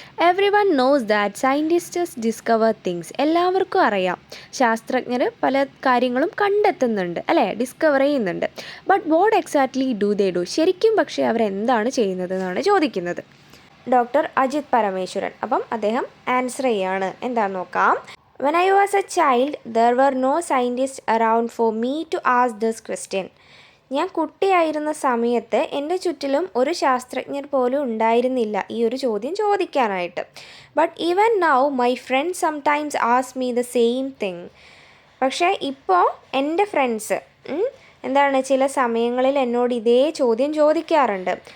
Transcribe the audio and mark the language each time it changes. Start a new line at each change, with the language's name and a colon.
English: Everyone knows that scientists discover things.
Malayalam: എല്ലാവർക്കും അറിയാം ശാസ്ത്രജ്ഞർ പല കാര്യങ്ങളും കണ്ടെത്തുന്നുണ്ട്, അല്ലേ, ഡിസ്കവർ ചെയ്യുന്നുണ്ട്.
English: But what exactly do they do?
Malayalam: ശരിക്കും പക്ഷേ അവരെന്താണ് ചെയ്യുന്നത് എന്നാണ് ചോദിക്കുന്നത് ഡോക്ടർ അജിത് പരമേശ്വരൻ. അപ്പം അദ്ദേഹം ആൻസർ ചെയ്യാണ്. എന്താണെന്ന് നോക്കാം.
English: When I was a child, there were no scientists around for me to ask this question.
Malayalam: ഞാൻ കുട്ടിയായിരുന്ന സമയത്ത് എൻ്റെ ചുറ്റിലും ഒരു ശാസ്ത്രജ്ഞർ പോലും ഉണ്ടായിരുന്നില്ല ഈ ഒരു ചോദ്യം ചോദിക്കാനായിട്ട്.
English: But even now my friends sometimes ask me the same thing.
Malayalam: പക്ഷേ ഇപ്പോൾ എൻ്റെ ഫ്രണ്ട്സ് ചില സമയങ്ങളിൽ എന്നോട് ഇതേ ചോദ്യം ചോദിക്കാറുണ്ട്.